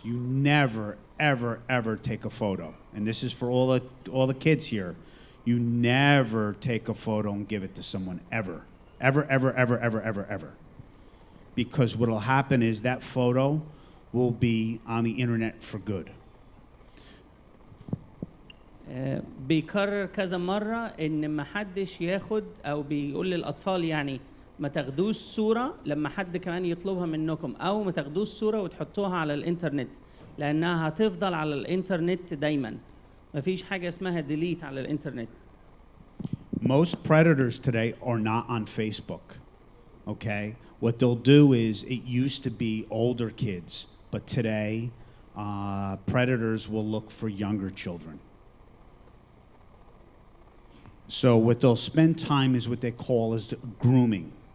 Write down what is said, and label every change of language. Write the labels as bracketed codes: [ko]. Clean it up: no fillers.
[en] You never, ever, ever take a photo. And this is for all the kids here. You never take a photo and give it to someone, ever. Ever, ever, ever, ever, ever, ever. Because what will happen is that photo will be on the internet for good. [ar] بيكرر كذا مرة إن ما حدش ياخد، أو بيقول للأطفال يعني ما تاخدوش صورة لما حد كمان يطلبها منكم، أو ما تاخدوش صورة وتحطوها على الإنترنت، لأنها هتفضل على الإنترنت دايماً. ما فيش حاجة اسمها delete على الإنترنت. [en] Most predators today are not on Facebook, okay? What they'll do is, it used to be older kids, but today predators will look for younger children. So what they'll spend time is what they call is grooming.